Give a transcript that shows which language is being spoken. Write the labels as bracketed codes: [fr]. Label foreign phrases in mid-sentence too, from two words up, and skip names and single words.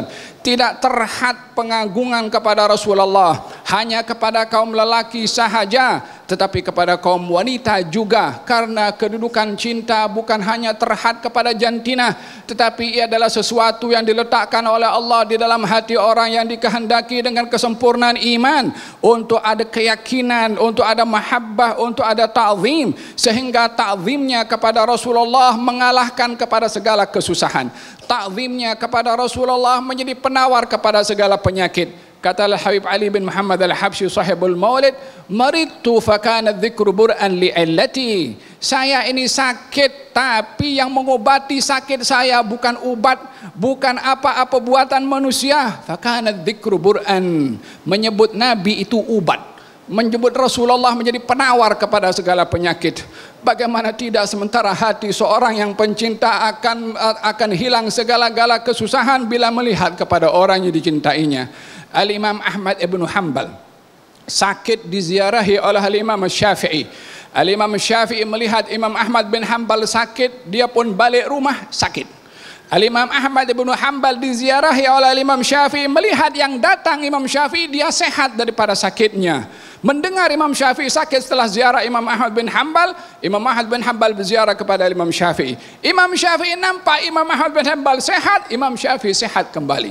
[ms] Tidak terhad pengagungan kepada Rasulullah hanya kepada kaum lelaki sahaja, tetapi kepada kaum wanita juga, karena kedudukan cinta bukan hanya terhad kepada jantina, tetapi ia adalah sesuatu yang diletakkan oleh Allah di dalam hati orang yang dikehendaki dengan kesempurnaan iman, untuk ada keyakinan, untuk ada mahabbah, untuk ada ta'zim, sehingga ta'zimnya kepada Rasulullah mengalahkan kepada segala kesusahan. Ta'zimnya kepada Rasulullah menjadi penawar kepada segala penyakit. Kata Habib Ali bin Muhammad Al-Habsyi sahibul Maulid, [ar] "Maridtu fa kana dzikru bur'an li'illati." [ms] Saya ini sakit, tapi yang mengobati sakit saya bukan obat, bukan apa-apa buatan manusia. [ar] Fa kana dzikru bur'an. [ms] Menyebut Nabi itu obat. Menyebut Rasulullah menjadi penawar kepada segala penyakit. Bagaimana tidak, sementara hati seorang yang pencinta akan hilang segala-gala kesusahan bila melihat kepada orang yang dicintainya. Al-Imam Ahmad ibn Hanbal sakit diziarahi oleh Al-Imam Syafi'i. Al-Imam Syafi'i melihat Imam Ahmad bin Hanbal sakit, dia pun balik rumah sakit. Al-Imam Ahmad ibn Hanbal diziarahi oleh Imam Syafi'i, melihat yang datang Imam Syafi'i dia sehat daripada sakitnya. Mendengar Imam Syafi'i sakit setelah ziarah Imam Ahmad bin Hanbal, Imam Ahmad bin Hanbal berziarah kepada Imam Syafi'i. Imam Syafi'i nampak Imam Ahmad bin Hanbal sehat, Imam Syafi'i sehat kembali.